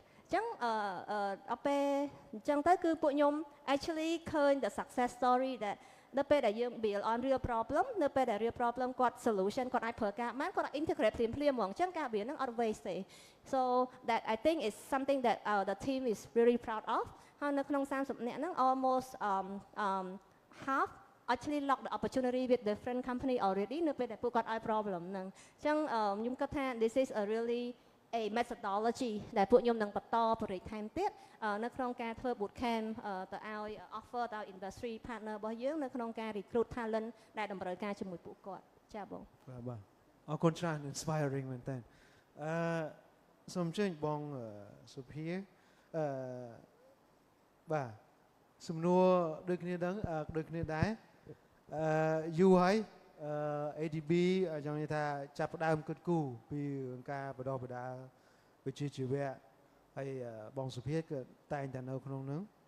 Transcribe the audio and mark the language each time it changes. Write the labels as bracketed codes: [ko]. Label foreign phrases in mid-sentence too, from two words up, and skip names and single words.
[km] ចឹងអត់ពេលអញ្ចឹងទៅគឺពួកខ្ញុំ actually ឃើញ [en] the success story that [km] នៅពេលដែលយើង [en] build on real problem [km] នៅពេលដែល [en] real problem [km] គាត់ solution គាត់អាច ប្រើការបានគាត់ integrate ភ្លាមៗហ្មងអញ្ចឹងការ build ហ្នឹងអត់ waste ទេ [en] so that I think is something that the team is really proud of [km] ហើយនៅក្នុង30នាក់ហ្នឹង [en] almost half actually lock the opportunity with different company already [km] នៅពេលដែលពួកគាត់ឲ្យ problem ហ្នឹងអញ្ចឹងខ្ញុំគិតថា [en] this is a really a methodology [km] ដែលពួកខ្ញុំនឹងបន្តបរិយាថែមទៀតនៅក្នុងការធ្វើ [en] boot camp [km] ទៅឲ្យ offer ទៅ [en] industry partner [km] របស់យើងនៅក្នុងការ [en] recruit talent [km] ដែលតម្រូវការជាមួយពួកគាត់ចាបង បាទអរគុណច្រើន inspiring មែនតើសូមអញ្ជើញបងសុភាបាទសំណួរដូចគ្នាដែរយូរហើយADB ចង់និយាយថាចាប់ផ្ដើមគិតគូរពីការបដិបដាវិជ្ជាជីវៈហើយបងសុភាក៏តែងតែនៅក្នុងនោះ